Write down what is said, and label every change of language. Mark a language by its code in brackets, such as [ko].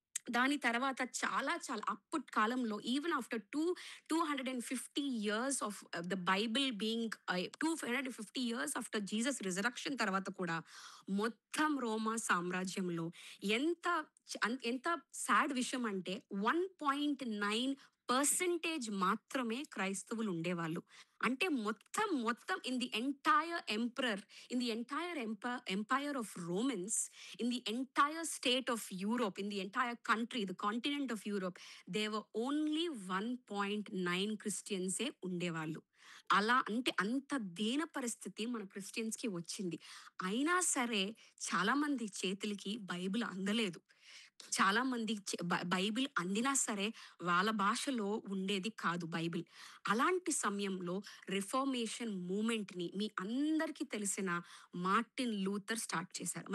[te] దాని తర్వాత చాలా చాలా అప్పటి కాలంలో [en] even after 250 years of the Bible being 250 years after Jesus resurrection [te] తర్వాత కూడా మొత్తం రోమా సామ్రాజ్యంలో ఎంత ఎంత సాడ్ విషయం అంటే 1.9% మాత్రమే క్రైస్తవులు ఉండేవాళ్ళు. అంటే మొత్తం మొత్తం [en] in the entire emperor, in the entire empire of Romans, in the entire state of Europe, in the entire country, the continent of Europe, there were only 1.9 [te] క్రిస్టియన్సే ఉండేవాళ్ళు. అలా అంటే అంత దీన పరిస్థితి మన క్రిస్టియన్స్‌కి వచ్చింది. అయినా సరే చాలామంది చేతులకి బైబిల్ అందలేదు. చాలామంది బైబిల్ అందినా సరే వాళ్ళ భాషలో ఉండేది కాదు బైబిల్. అలాంటి సమయంలో రిఫార్మేషన్ మూవ్‌మెంట్‌ని మీ అందరికీ తెలిసిన మార్టిన్ లూథర్ స్టార్ట్ చేశారు.